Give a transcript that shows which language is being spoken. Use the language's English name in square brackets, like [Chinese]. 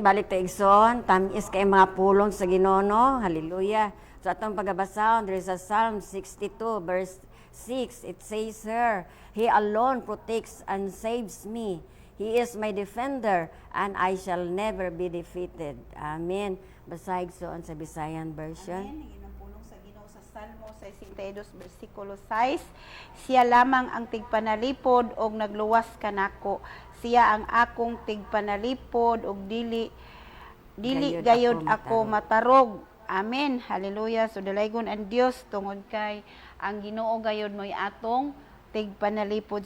[Cebuano] Balik ta igsoon, tamis kay mga pulong sa Ginoo, no? Hallelujah. So atong pagabasahon [English] there is a Psalm 62 verse 6. It says here, He alone protects and saves me. He is my defender and I shall never be defeated. [Cebuano] Amen. Basahig soon sa Visayan version. Amen. Hingin ang pulong sa Ginoo sa Salmo 62 bersikulo 6. Siya lamang ang tigpanalipod og nagluwas kanako. Siya ang akong tigpanalipod og dili Gayud gayud ako ako matarog. Amen. Hallelujah. So dalaygon ang Dios tungod kay ang Ginoo gayud mo'y atong tigpanalipod.